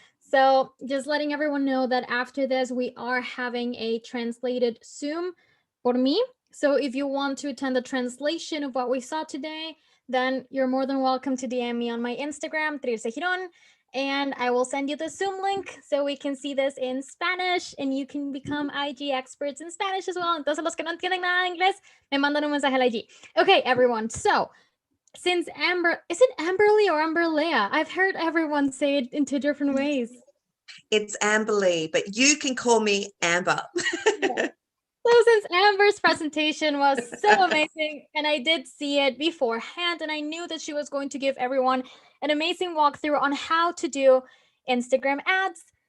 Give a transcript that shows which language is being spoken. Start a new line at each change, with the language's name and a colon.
English: So just letting everyone know that after this, we are having a translated Zoom
Spanish: por mí.
English: So if you want to attend the translation of what we saw today, then you're more than welcome to DM me on my Instagram, Teresa Giron, and I will send you the Zoom link so we can see this in Spanish and you can become IG experts in Spanish as well.
Spanish: Entonces los que no entienden nada de inglés, me mandan un mensaje al IG.
English: Okay, everyone. So since is it Amberly or Amberlea? I've heard everyone say it in 2 different ways. It's Amberly, but you can call me Amber. So since Amber's presentation was so amazing and I did see it beforehand and I knew that she was going to give everyone an amazing walkthrough on how to do Instagram ads,